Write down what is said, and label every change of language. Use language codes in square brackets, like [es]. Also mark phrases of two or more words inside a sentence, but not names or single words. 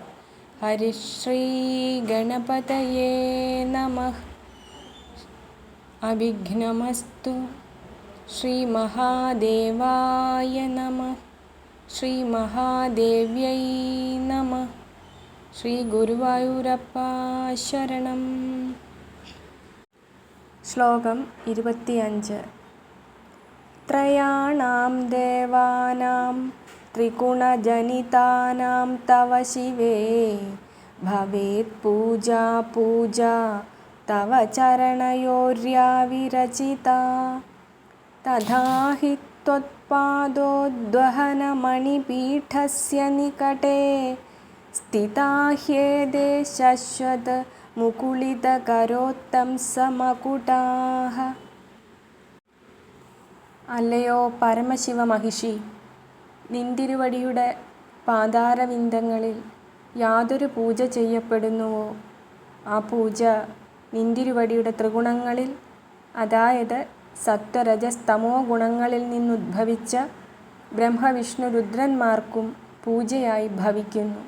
[sa] हरिश्रीगणपतये नमः। अभिघ्नमस्तु। श्रीमहादेवाय नमः। श्रीमहादेव्यै नमः। श्रीगुरुवायूरप्पा शरणं। [ml] ശ്ലോകം 25. [sa] ത്രയാണാം ദേവാനാം ത്രിഗുണജനിതാനാം തവ ശിവേ ഭവേത് പൂജാ പൂജാ തവ ചരണയോര്യാ വിരചിതാ തഥാ ഹി त्वत्पादोद्वहनमणिपीठस्य निकटे स्थिता ह्येते शश्वतमुकुलितकरोत्तंसमकुटाः. [ml] അല്ലയോ പരമശിവമഹിഷി, നിന്തിരുവടിയുടെ പാതാരവിന്ദങ്ങളിൽ യാതൊരു പൂജ ചെയ്യപ്പെടുന്നുവോ ആ പൂജ നിന്തിരുവടിയുടെ ത്രിഗുണങ്ങളിൽ, അതായത് സത്വരജസ്തമോ ഗുണങ്ങളിൽ നിന്നുദ്ഭവിച്ച ബ്രഹ്മവിഷ്ണു രുദ്രന്മാർക്കും പൂജയായി ഭവിക്കുന്നു.